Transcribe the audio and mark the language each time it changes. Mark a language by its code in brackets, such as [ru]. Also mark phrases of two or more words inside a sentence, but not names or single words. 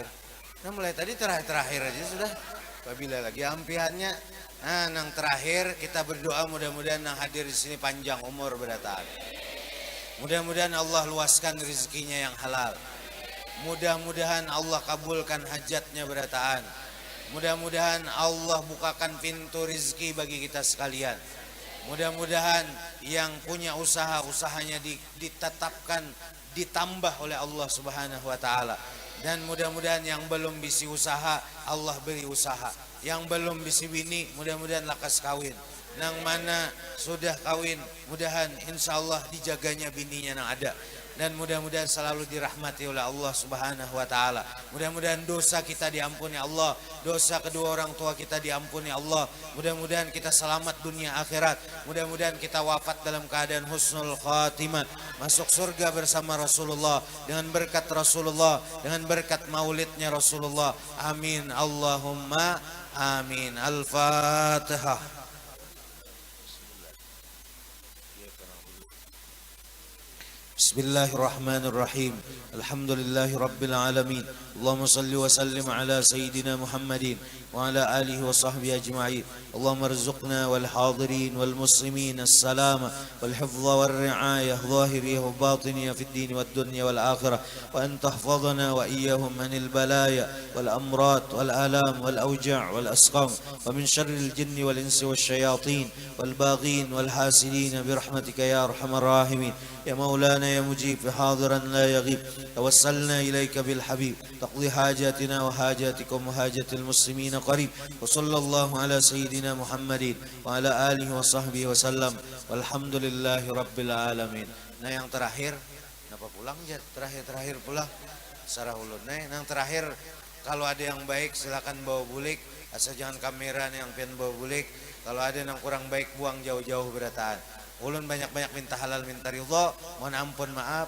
[bjn] Nah, mulai tadi terakhir aja sudah. Apabila lagi ampihannya. Nah, yang terakhir kita berdoa mudah-mudahan yang hadir di sini panjang umur berataan. [id] Mudah-mudahan Allah luaskan rezekinya yang halal. [bjn] Mudah-mudahan Allah kabulkan hajatnya berataan. [id] Mudah-mudahan Allah bukakan pintu rezeki bagi kita sekalian. Mudah-mudahan yang punya usaha, usahanya ditetapkan, ditambah oleh Allah [ar] سبحانه وتعالى. [bjn] Dan mudah-mudahan yang belum bisi usaha, Allah beri usaha. Yang belum bisi bini, mudah-mudahan lakas kawin. Nang mana sudah kawin, mudahan insyaallah dijaganya bininya nang ada. [id] Dan mudah-mudahan selalu dirahmati oleh Allah [ar] سبحانه وتعالى. [id] Mudah-mudahan dosa kita diampuni Allah, dosa kedua orang tua kita diampuni Allah. Mudah-mudahan kita selamat dunia akhirat. Mudah-mudahan kita wafat dalam keadaan [ar] حسن الخاتمة, [id] masuk surga bersama Rasulullah dengan berkat Rasulullah, dengan berkat maulidnya Rasulullah. [ar] آمين اللهم آمين. الفاتحة. بسم الله الرحمن الرحيم. الحمد لله رب العالمين. اللهم صل وسلم على سيدنا محمد وعلى آله وصحبه أجمعين. اللهم ارزقنا والحاضرين والمسلمين السلامة والحفظ والرعاية الظاهرية والباطنية في الدين والدنيا والآخرة، وأن تحفظنا وإياهم من البلايا والأمراض والآلام والأوجاع والأسقام ومن شر الجن والإنس والشياطين والباغين والحاسدين برحمتك يا أرحم الراحمين. يا مولانا يا مجيب حاضرا لا يغيب، توسلنا إليك بالحبيب تقضي حاجاتنا وحاجاتكم وحاجة المسلمين قريب، وصلى الله على سيدنا محمد وعلى آله وصحبه وسلم والحمد لله رب العالمين. [bjn] Nah yang terakhir, kenapa pulang Jat? Terakhir pulang sarah ulun. Nah yang terakhir, kalau ada yang baik silakan bawa bulik, asal jangan kamera yang pengen bawa bulik. Kalau ada yang kurang baik buang jauh-jauh berataan. Ulun banyak-banyak minta halal minta ridha, mohon ampun maaf.